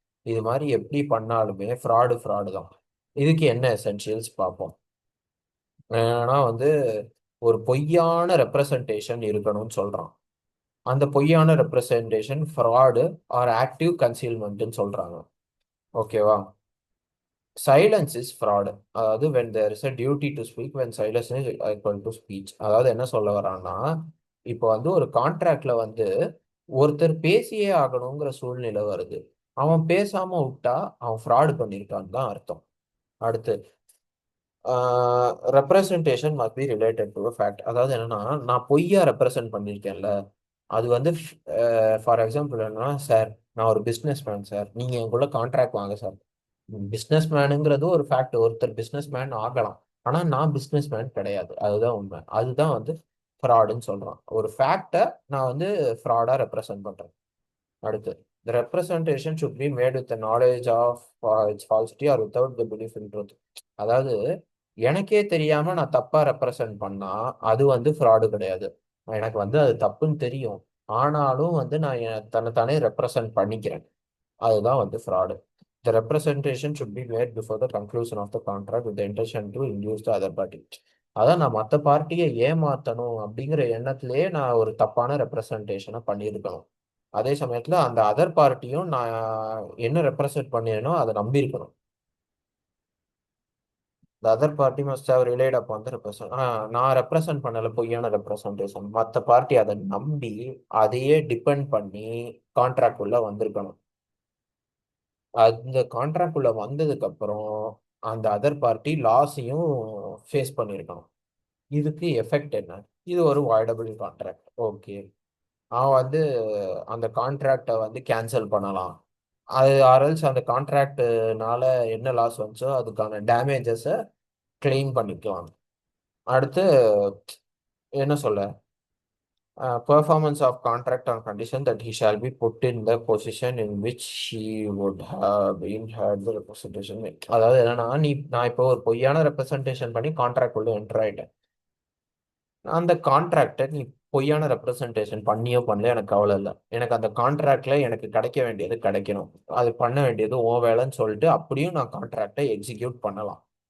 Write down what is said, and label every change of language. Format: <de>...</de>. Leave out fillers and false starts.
<ta>இது மாதிரி எப்படி பண்ணாலுமே ஃப்ராடு ஃப்ராடு தான். இதுக்கு என்ன எசென்ஷியல்ஸ் பார்ப்போம். ஏன்னா வந்து ஒரு பொய்யான ரெப்ரசன்டேஷன் இருக்கணும்னு சொல்றான். அந்த பொய்யான ரெப்ரசன்டேஷன் ஃப்ராடு ஆர் ஆக்டிவ் கன்சீல்மெண்ட்னு சொல்றாங்க. ஓகேவா?</ta> <en>Silence is fraud.</en> <ta>அதாவது</ta> <en>when there is a duty to speak, when silence is equal to speech.</en> <ta>அதாவது என்ன சொல்ல வரான்னா, இப்போ வந்து ஒரு கான்ட்ராக்ட்ல வந்து ஒருத்தர் பேசியே ஆகணுங்கிற சூழ்நிலை வருது. அவன் பேசாம விட்டா அவன் ஃப்ராடு பண்ணியிருக்கான்னு தான் அர்த்தம். அடுத்து</ta> <en>Representation must be related to fact.</en> <ta>அதாவது என்னன்னா, நான் பொய்யா ரெப்ரசன்ட் பண்ணியிருக்கேன்ல, அது வந்து ஃபார் எக்ஸாம்பிள் என்னன்னா, சார் நான் ஒரு பிஸ்னஸ் மேன் சார், நீங்க என் கூட கான்ட்ராக்ட் வாங்க சார். பிஸ்னஸ் மேனுங்கிறது ஒரு ஃபேக்ட், ஒருத்தர் பிஸ்னஸ் மேன் ஆகலாம். ஆனா நான் பிஸ்னஸ் மேன் கிடையாது, அதுதான் உண்மை. அதுதான் வந்து ஃப்ராடுன்னு சொல்றான். ஒரு ஃபேக்டை நான் வந்து ஃப்ராடா ரெப்ரசன்ட் பண்றேன். அடுத்து</ta> <en>the representation should be made with the knowledge of its falsity or without the belief in truth.</en> <ta>அதாவது எனக்கே தெரியாம நான் தப்பா ரெப்ரசன்ட் பண்ணா அது வந்து ஃப்ராடு கிடையாது. எனக்கு வந்து அது தப்புன்னு தெரியும், ஆனாலும் வந்து நான் தன்னைத்தானே ரெப்ரசன்ட் பண்ணிக்கிறேன், அதுதான் வந்து fraud.</ta> <en>The representation should be made before the conclusion of the contract with the intention to induce the other party.</en> <ta>அதான் நான் மற்ற பார்ட்டியை ஏமாத்தணும் அப்படிங்கிற எண்ணத்திலேயே நான் ஒரு தப்பான ரெப்ரசன்டேஷனை பண்ணியிருக்கணும். அதே சமயத்துல அந்த அதர் பார்ட்டியும் நான் என்ன ரெப்ரசன்ட் பண்ணியனோ அதை நம்பியிருக்கணும்.</ta> <en>The other party must have relied upon the represent.</en> <ta>நான் ரெப்ரசன்ட் பண்ணல, பொய்யான ரெப்ரசன்டேஷன். மற்ற பார்ட்டி அதை நம்பி அதையே டிபெண்ட் பண்ணி கான்ட்ராக்ட் உள்ள வந்திருக்கணும். அந்த கான்ட்ராக்ட் உள்ள வந்ததுக்கு அப்புறம் அந்த அதர் பார்ட்டி லாஸையும் ஃபேஸ் பண்ணியிருக்கணும். இதுக்கு எஃபெக்ட் என்ன? இது ஒரு வாய்டபிள் கான்ட்ராக்ட். ஓகே, அவன் வந்து அந்த கான்ட்ராக்டை வந்து கேன்சல் பண்ணலாம். அது ஆர்எல்ஸ் அந்த கான்ட்ராக்ட்னால என்ன லாஸ் வந்துச்சோ அதுக்கான டேமேஜஸை கிளைம் பண்ணிக்கலாம். அடுத்து என்ன சொல்ல,</ta> <en>performance of contract on condition that he shall be put in the position in which he would have been had the representation made.</en> <ta>அதாவது என்னன்னா, நான் இப்போ ஒரு பொய்யான ரெப்ரசன்டேஷன் பண்ணி கான்ட்ராக்ட் உள்ள என்டர் ஆயிட்டேன். அந்த கான்ட்ராக்டை நீ பொய்யான ரெப்ரசன்டேஷன் பண்ணியோ பண்ணல எனக்கு கவலை இல்லை. எனக்கு அந்த கான்ட்ராக்ட்ல எனக்கு கிடைக்க வேண்டியது கிடைக்கணும், அது பண்ண வேண்டியது ஓ வேலைன்னு சொல்லிட்டு அப்படியும் நான் கான்ட்ராக்டை எக்ஸிக்யூட் பண்ணலாம்.</ta>